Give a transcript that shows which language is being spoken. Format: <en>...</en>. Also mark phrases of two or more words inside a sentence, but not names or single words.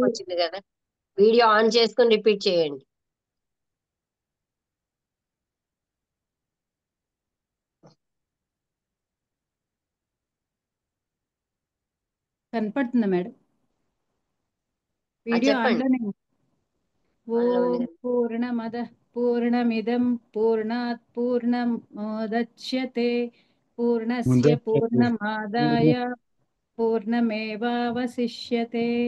<te>వచ్చింది కదా. వీడియో ఆన్ చేసుకొని రిపీట్ చేయండి. కనపడుతుందా మేడం? వీడియో చెప్పండి.</te> <sa>ఆన్లోనే. ఓం పూర్ణమద పూర్ణమిదం పూర్ణాత్ పూర్ణముదచ్యతే పూర్ణస్య పూర్ణమాదాయ పూర్ణమేవావశిష్యతే.</sa>